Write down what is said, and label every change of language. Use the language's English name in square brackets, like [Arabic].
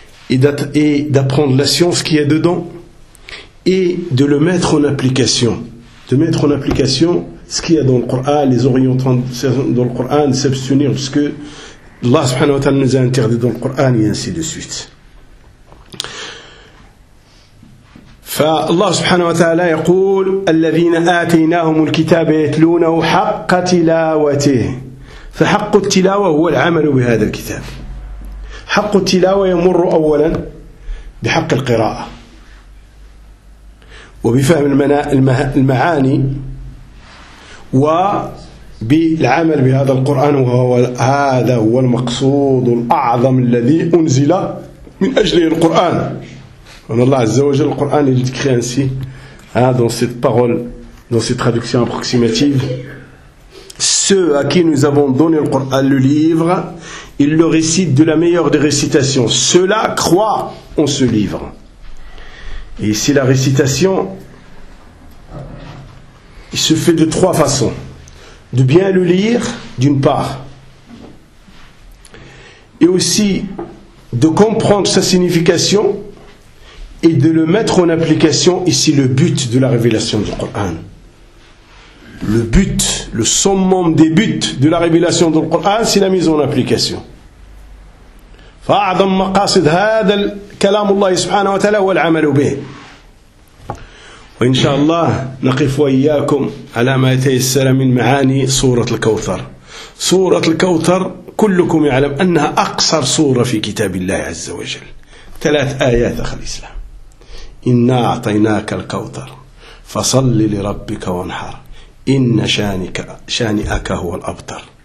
[French] et d'apprendre la science qui est dedans et de le mettre en application ce qu'il y a dans le Coran, les orientations dans le Coran, s'abstenir de ce que Allah subhanahu wa ta'ala nous a interdit dans le Coran et ainsi de suite. [Arabic] فالله سبحانه وتعالى يقول الذين آتيناهم الكتاب يتلونه حق تلاوته فحق التلاوة هو العمل بهذا الكتاب حق التلاوة يمر أولا بحق القراءة وبفهم المعاني وبالعمل بهذا القرآن وهو هذا هو المقصود الأعظم الذي أنزل من أجله القرآن [French] On a Allah Azza wa Jalla, le Coran est écrit ainsi, dans cette parole, dans cette traduction approximative. Ceux à qui nous avons donné le Coran, le livre, ils le récitent de la meilleure des récitations. Ceux-là croient en ce livre. Et ici, la récitation, il se fait de trois façons. De bien le lire, d'une part. Et aussi, de comprendre sa signification. Et de le mettre en application, ici le but de la révélation du Coran. Le but, le summum des buts de la révélation du Coran, c'est la mise en application. [Arabic] فَأَعْضَمْ مَقَاصِدْ هَذَا الْكَلَامُ اللَّهِ سُبْحَانَهُ وَتَعَلَى وَالْعَمَلُ بِهِ وَإِنْشَاءَ نَقِفُ وَإِيَّاكُمْ عَلَى مَا يَتَيَسَّرَ مِنْ مَعَانِي سُورَةِ الْكَوْثَرِ سُورَةِ الْكَوْثَرِ كُلُّكُمْ يَعْلَمْ أَنَّهَا أَقْصَرْ سُورَةِ فِي كِتَابِ اللَّهِ عَزَّ وَجَلْ ثلاث آيات أخي الإسلام إنا أعطيناك الكوثر فصل لربك وانحر إن شانئك هو الأبتر